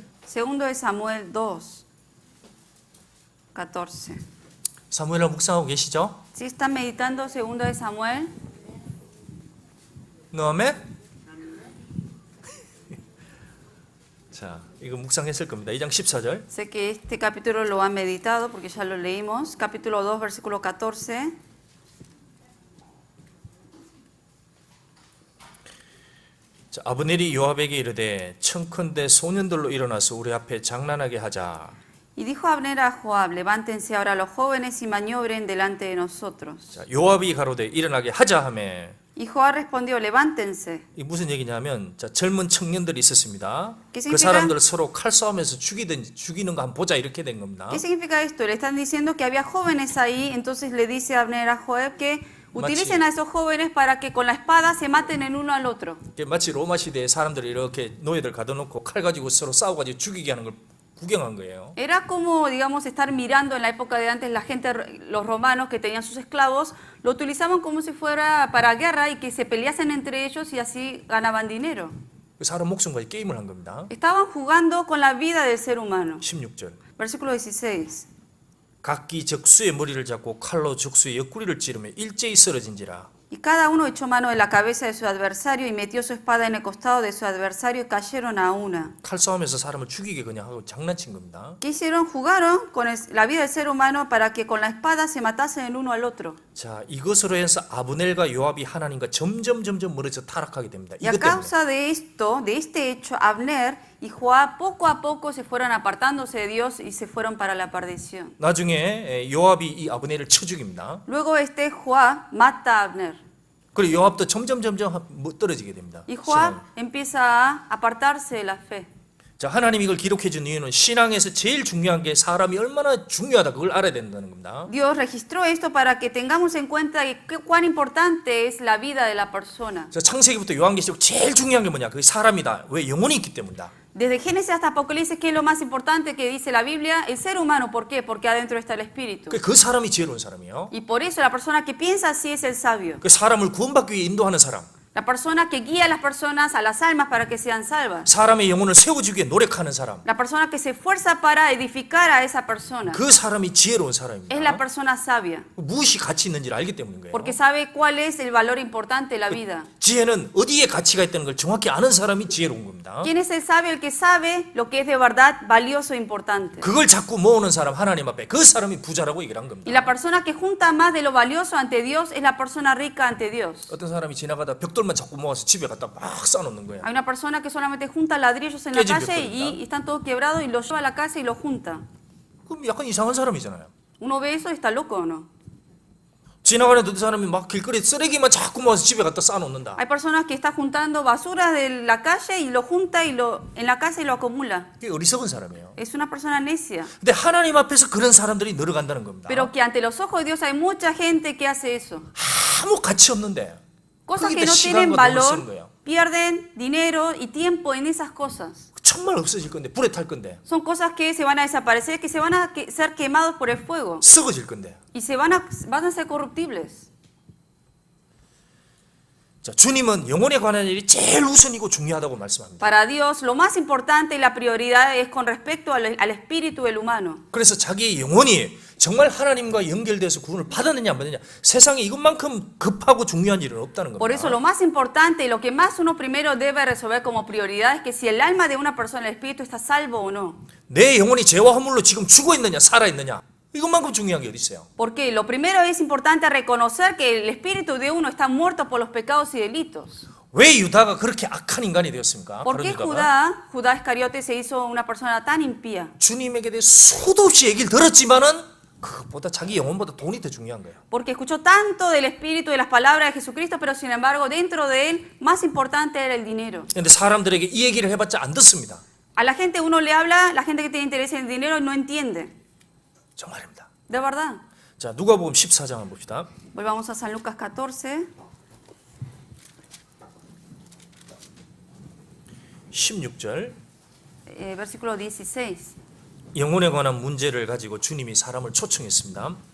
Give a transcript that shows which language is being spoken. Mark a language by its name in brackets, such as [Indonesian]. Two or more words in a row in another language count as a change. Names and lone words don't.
[Spanish] 2 de Samuel 2, 14. [Korean] 사무엘하 묵상하고 계시죠? [Spanish] ¿Sí están meditando 2 de Samuel? [Korean] 너 아멘? 자, 이거 묵상했을 겁니다. 2장 14절. [Spanish] Sé que este capítulo lo han meditado porque ya lo leímos. Capítulo 2, versículo 14. [Korean] 자, 아브넬이 요압에게 이르되 청컨대 소년들로 일어나서 우리 앞에 장난하게 하자. [Spanish] Y dijo Abner a Joab, levántense ahora los jóvenes y maniobren delante de nosotros. [Korean] 자, 요압이 가로되 일어나게 하자 하매. [Spanish] Y Joab respondió, levántense. [Korean] 이 무슨 얘기냐면, 자, 젊은 청년들이 있었습니다. [Spanish] ¿Qué [Korean] 그 [Spanish] significa? [Korean] 사람들 서로 칼 싸움에서 죽이는 거 한번 보자 이렇게 된 겁니다. [Spanish] ¿Qué significa esto? Le están diciendo que había jóvenes ahí, entonces le dice Abner a Joab que utilicen a esos jóvenes para que con la espada se maten el uno al otro. [Korean] 이게 마치 로마 시대에 사람들이 이렇게 노예들 가둬놓고 칼 가지고 서로 싸워가지고 죽이게 하는 걸 구경한 거예요. [Spanish] Era como, digamos, estar mirando en la época de antes la gente, los romanos que tenían sus esclavos, lo utilizaban como si fuera para guerra y que se peleasen entre ellos y así ganaban dinero. [Korean] 그 사람 목숨까지 게임을 한 겁니다. [Spanish] Estaban jugando con la vida del ser humano. [Korean] 16절. [Spanish] Versículo 16. [Korean] 각기 적수의 머리를 잡고 칼로 적수의 옆구리를 찌르며 일제히 쓰러진지라. [Spanish] Y cada uno echó mano de la cabeza de su adversario y metió su espada en el costado de su adversario y cayeron a una. [Korean] 칼싸움에서 사람을 죽이게 그냥 하고 장난친 겁니다. [Spanish] ¿Qué hicieron? Jugaron con la vida del ser humano para que con la espada se matasen el uno al otro. [Korean] 자, 이것으로 해서 아브넬과 요압이 하나님과 점점 멀어져 타락하게 됩니다. [Spanish] Y a [Korean] 이것 때문에. [Spanish] causa de esto, de este hecho, Abner y Joab poco a poco se fueron apartándose de Dios y se fueron para la perdición. [Korean] 나중에 요압이 이 아브넬을 쳐 죽입니다. [Spanish] Luego Joab mata a Abner. [Korean] 그리고 요압도 점점 떨어지게 됩니다. [Spanish] Y Joab empieza a apartarse de la fe. [Korean] 자, 하나님이 이걸 기록해 준 이유는 신앙에서 제일 중요한 게 사람이 얼마나 중요하다 그걸 알아야 된다는 겁니다. [Spanish] Dios registró esto para que tengamos en cuenta cuán importante es la vida de la persona. [Korean] 자, 창세기부터 요한계시록 제일 중요한 게 뭐냐? 그게 사람이다. 왜? 영혼이 있기 때문이다. [Spanish] Desde Génesis hasta Apocalipsis, ¿qué es lo más importante que dice la Biblia? El ser humano. ¿Por qué? Porque adentro está el espíritu. [Korean] 그 사람이 지혜로운 사람이에요. [Spanish] Y por eso la persona que piensa así es el sabio. [Korean] 그 사람을 구원받기 위해 인도하는 사람. [Spanish] La persona que guía a las personas, a las almas para que sean salvas. [Korean] 사람의 영혼을 세워주기 위해 노력하는 사람. [Spanish] La persona que se esfuerza para edificar a esa persona. [Korean] 그 사람이 지혜로운 [Spanish] Es la [Korean] 사람입니다. [Spanish] persona sabia. [Korean] 무엇이 가치 있는지를 알기 때문인 거예요. [Spanish] Porque sabe cuál es el valor importante de la vida. [Korean] 지혜는 어디에 가치가 있다는 걸 정확히 아는 사람이 지혜로운 겁니다. [Spanish] ¿Quién es el sabio? El que sabe lo que es de verdad valioso e importante. [Korean] 그걸 자꾸 모으는 사람 하나님 앞에 그 사람이 부자라고 얘기를 한 [Spanish] Y [Korean] 겁니다. [Spanish] la persona que junta más de lo valioso ante Dios es la persona rica ante Dios. [Korean] 어떤 사람이 지나가다 벽돌만 자꾸 모아서 집에 갖다 막 쌓아놓는 거예요. [Spanish] Hay una persona que solamente junta ladrillos en la ¿Qué calle es y están todos quebrados y los lleva a la casa y los junta. [Korean] 그럼 약간 이상한 사람이잖아요. [Spanish] Uno ve eso y está loco o no. [Korean] 지나가는 어떤 사람이 막 길거리에 쓰레기만 자꾸 모아서 집에 갖다 쌓아놓는다. [Spanish] Hay personas que están juntando basuras de la calle y lo junta y en la casa y lo acumula. [Korean] 그게 어리석은 사람이에요. [Spanish] Es una persona necia. [Korean] 근데 하나님 앞에서 그런 사람들이 늘어간다는 겁니다. [Spanish] Pero que ante los ojos de Dios hay mucha gente que hace eso. [Korean] 아무 가치 없는데 [Spanish] Cosas que [Korean] 거기다 [Spanish] no tienen [Korean] 시간과 돈을 쓰는 [Spanish] valor, [Korean] 거예요. [Spanish] pierden dinero y tiempo en esas cosas. [Korean] 정말 없어질 건데 불에 탈 건데 [Spanish] Son cosas que se van a desaparecer, que se van a ser quemados por el fuego [Korean] 썩어질 건데. [Spanish] y van a ser corruptibles. [Korean] 자, 주님은 영혼에 관한 일이 제일 우선이고 중요하다고 말씀합니다. [Spanish] Para Dios, lo más importante y la prioridad es con respecto al espíritu del humano. [Korean] 그래서 자기의 영혼이 정말 하나님과 연결돼서 구원을 받았느냐 안 받느냐 세상에 이것만큼 급하고 중요한 일은 없다는 [Spanish] Por eso [Korean] 겁니다. [Spanish] lo más importante y lo que más uno primero debe resolver como prioridad es que si el alma de una persona, el espíritu, está salvo o no. [Korean] 내 영혼이 죄와 허물로 지금 죽어 있느냐 살아 있느냐 이것만큼 중요한 게 어디 있어요? [Spanish] Porque lo primero es importante reconocer que el espíritu de uno está muerto por los pecados y delitos. [Korean] 왜 유다가 그렇게 악한 인간이 되었습니까? [Spanish] ¿Por [Korean] 다른 [Spanish] qué [Korean] 유다가 [Spanish] Judá Iscariote se hizo una persona tan impía? [Korean] 주님에게 대해 수도 없이 얘기를 들었지만은 그것보다 자기 영혼보다 돈이 더 중요한 거예요. [Spanish] Porque escuchó tanto del espíritu, de las palabras de Jesucristo, pero sin embargo dentro de él más importante era el dinero. [Korean] 그런데 사람들에게 이 얘기를 해봤자 안 듣습니다. [Spanish] A la gente uno le habla, la gente que tiene interés en el dinero no entiende. [Korean] 정말입니다. [Spanish] De verdad. [Korean] 자, 누가복음 14장 한번 봅시다. [Spanish] Volvamos a San Lucas 14, [Korean] 16절. [Spanish] versículo 16. [Korean] 영혼에 관한 문제를 가지고 주님이 사람을 초청했습니다.